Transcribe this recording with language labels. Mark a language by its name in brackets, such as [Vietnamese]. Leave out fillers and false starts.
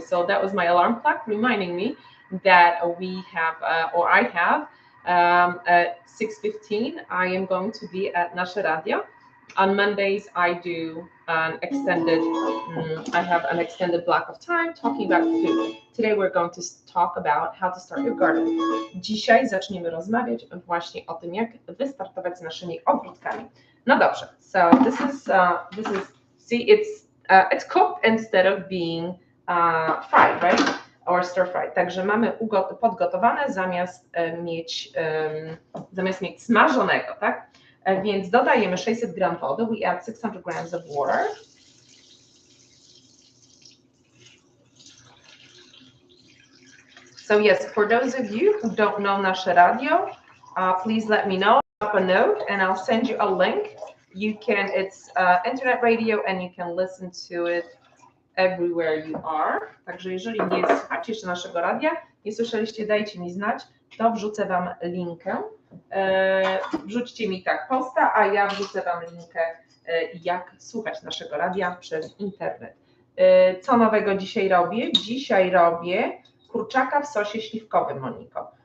[English] So that was my alarm clock reminding me that we have, or I have, at 6:15, I am going to be at nasze radio. On Mondays, I do an extended, I have an extended block of time talking about food. Today we're going to talk about how to start your garden. [Polish] Dzisiaj zaczniemy rozmawiać właśnie o tym, jak wystartować z naszymi ogródkami. No dobrze, [English] so this is see, it's cooked instead of being fried, right? Or stir fried. [Polish] Także mamy podgotowane zamiast mieć smażonego, tak? Więc dodajemy 600 gram wody. [English] We add 600 grams of water. So yes, for those of you who don't know nasze radio, please let me know. Drop a note and I'll send you a link. It's internet radio and you can listen to it everywhere you are. [Polish] Także jeżeli nie słuchacie jeszcze naszego radia, nie słyszeliście, dajcie mi znać, to wrzucę wam linkę. Wrzućcie mi tak posta, a ja wrzucę wam linkę, jak słuchać naszego radia przez internet. Co nowego dzisiaj robię? Dzisiaj robię kurczaka w sosie śliwkowym, Moniko.